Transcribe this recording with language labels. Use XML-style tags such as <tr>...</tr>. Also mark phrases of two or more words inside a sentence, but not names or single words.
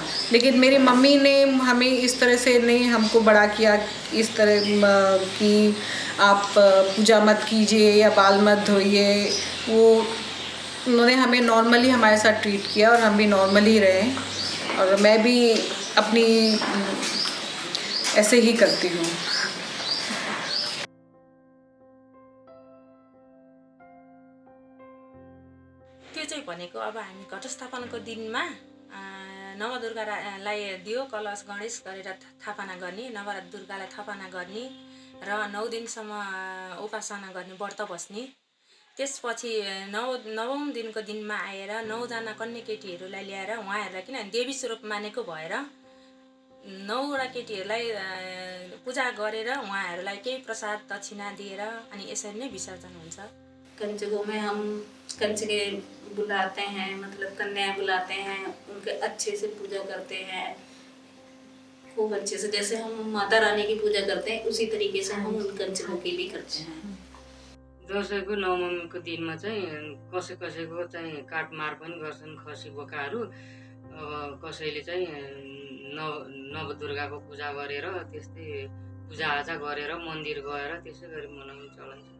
<hi>लेकिन मेरी मम्मी ने हमें इस तरह से नहीं हमको बड़ा किया इस तरह कि आप पूजा मत कीजिए या बाल मत धोइए। वो उन्होंने हमें नॉर्मली हमारे साथ ट्रीट किया और हम भी नॉर्मली रहे, और मैं भी अपनी ऐसे ही करती हूँ।</hi> <ne>त्यो चाहिँ भनेको अब हामी घटस्थापनाको दिनमा नवदुर्गालाई दियो कलश गणेश गरेर थापना गर्ने, नवदुर्गालाई थापना गर्ने र 9 दिनसम्म उपासना गर्ने, व्रत बस्ने। त्यसपछि 9औं दिनको दिनमा आएर 9 जना कन्या केटीहरूलाई ल्याएर उहाँहरूलाई किनभने देवी स्वरूप मानेको भएर 9 वटा केटीहरूलाई पूजा गरेर उहाँहरूलाई केही प्रसाद दक्षिणा दिएर अनि यसरी नै विसर्जन हुन्छ।</ne> <hi>कंजकों में हम कंजके बुलाते हैं, मतलब कन्याएं बुलाते हैं, उनके अच्छे से पूजा करते हैं, खूब अच्छे से, जैसे हम माता रानी की पूजा करते हैं उसी तरीके से हम उन कंजकों की भी करते हैं।</hi> <ne>दसैँको नवमीको दिनमा चाहिँ कसैको चाहिँ काटमार पनि गर्छन् खसी बोकाहरू। कसैले चाहिँ नवदुर्गाको पूजा गरेर त्यस्तै पूजाआजा गरेर मन्दिर गएर त्यसै गरी मनाउने चलन छ।</ne>